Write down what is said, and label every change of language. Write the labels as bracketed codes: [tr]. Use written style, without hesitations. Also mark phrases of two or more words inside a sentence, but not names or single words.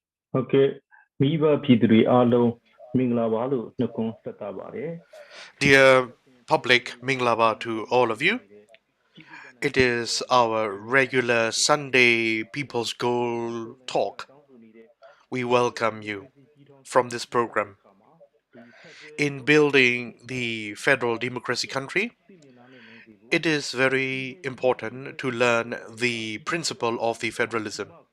[my] ဟုတ်ကဲ့မိဘပြည်သူတွေအားလုံးမင်္ဂလာပါလို့နှုတ်ခွန်းဆက်တာပါတယ် [en] Dear public, Minglaba to all of you. It is our regular Sunday People's Goal talk. We welcome you from this program. In building the federal democracy country, it is very important to learn the principle of the federalism.